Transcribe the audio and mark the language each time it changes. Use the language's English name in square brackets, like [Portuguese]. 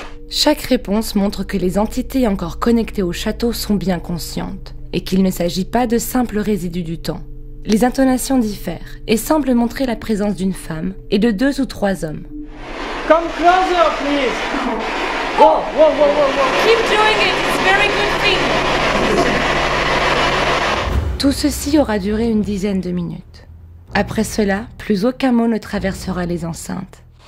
[French] Chaque réponse montre que les entités encore connectées au château sont bien conscientes, et qu'il ne s'agit pas de simples résidus du temps. Les intonations diffèrent, et semblent montrer la présence d'une femme et de 2 ou 3 hommes. [English] Come closer, please. Whoa, whoa, whoa, whoa, whoa. Keep doing it. It's a very good thing. [French] Tout ceci aura duré une dizaine de minutes. Après cela, plus aucun mot ne traversera les enceintes.